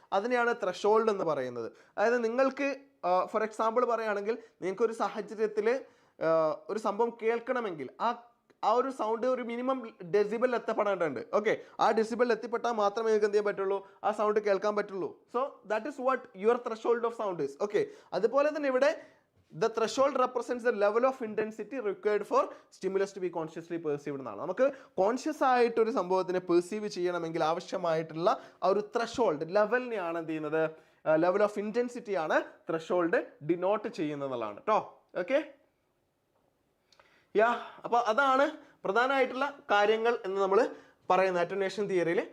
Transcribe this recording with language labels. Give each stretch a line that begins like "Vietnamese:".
Malayalam: അതിനെയാണ് ത്രഷോൾഡ് എന്ന് പറയുന്നത്. അതായത് നിങ്ങൾക്ക് ഫോർ എക്സാമ്പിൾ പറയുകയാണെങ്കിൽ നിങ്ങൾക്കൊരു സാഹചര്യത്തിൽ ഒരു സംഭവം കേൾക്കണമെങ്കിൽ ആ ഒരു സൗണ്ട് ഒരു മിനിമം ഡെസിബിൾ എത്തപ്പെടേണ്ടതുണ്ട്. ഓക്കെ, ആ ഡെസിബിൾ എത്തിപ്പെട്ടാൽ മാത്രമേ നിങ്ങൾക്ക് എന്ത് ചെയ്യാൻ പറ്റുള്ളൂ, ആ സൗണ്ട് കേൾക്കാൻ പറ്റുള്ളൂ.
English: So that is what your threshold of sound is.
Malayalam: Okay, അതുപോലെ തന്നെ ഇവിടെ
English: the threshold represents the level of intensity required for stimulus to be consciously perceived എന്നാണ്.
Malayalam: നമുക്ക് കോൺഷ്യസ് ആയിട്ട് ഒരു സംഭവത്തിനെ പെർസീവ് ചെയ്യണമെങ്കിൽ ആവശ്യമായിട്ടുള്ള ആ ഒരു ത്രഷോൾഡ് ലെവലിനെയാണ് എന്ത് ചെയ്യുന്നത്, ലെവൽ ഓഫ് ഇൻറ്റൻസിറ്റി ആണ് ത്രഷോൾഡ് ഡിനോട്ട് ചെയ്യുന്നതാണ് കേട്ടോ. ഓക്കെ, അപ്പോൾ അതാണ് പ്രധാനമായിട്ടുള്ള കാര്യങ്ങൾ എന്ന് നമ്മൾ പറയുന്നത് അറ്റന്വേഷൻ തിയറിയിൽ.